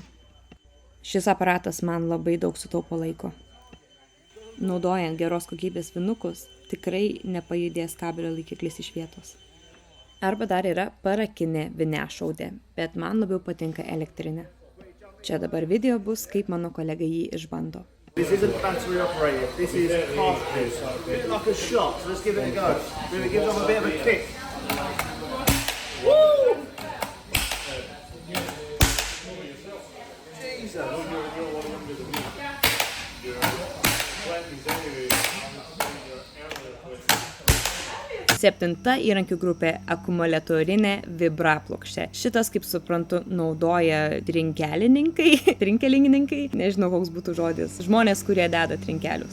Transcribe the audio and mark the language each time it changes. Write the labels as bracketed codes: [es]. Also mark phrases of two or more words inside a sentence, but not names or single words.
[lt] Šis aparatas man labai daug sutaupo laiko. Naudojant geros kokybės vinukus, tikrai nepajudės kabelio laikiklis iš vietos. Arba dar yra parakinė viniašaudė, bet man labiau patinka elektrinė. Čia dabar video bus, kaip mano kolega jį išbando. [en] This isn't battery operated, this is cartridge. A bit like a shot, so let's give it a go. Really gives them a bit of a kick. Woo! Jesus! [lt] Septinta įrankių grupė - akumuliatorinė vibraplokštė. Šitas, kaip suprantu, naudoja trinkelininkai, nežinau koks būtų žodis, žmonės, kurie deda trinkelius.